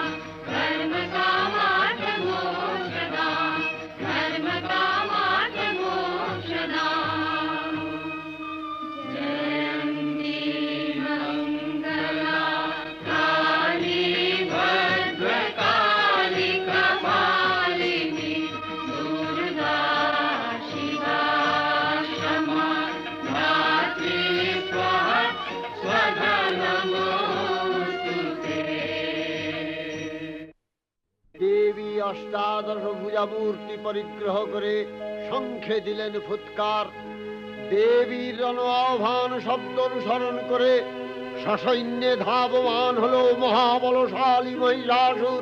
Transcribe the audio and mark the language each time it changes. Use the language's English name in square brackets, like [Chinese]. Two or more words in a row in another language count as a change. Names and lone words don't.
[Sanskrit] धर्मकामार्थमोक्षदा धर्मकामार्थमोक्षदा जयन्ती मङ्गला काली भद्रकाली कपालिनी दुर्गा शिवा क्षमा धात्री स्वाहा स्वधा नमोऽस्तु ते। [Bangla] দেবী অষ্টাদশ ভুজা মূর্তি পরিগ্রহ করে শঙ্খে দিলেন ফুৎকার। দেবীর রণ আহ্বান শব্দ অনুসরণ করে সসৈন্যে ধাবমান হলো মহাবলশালী মহিষাসুর।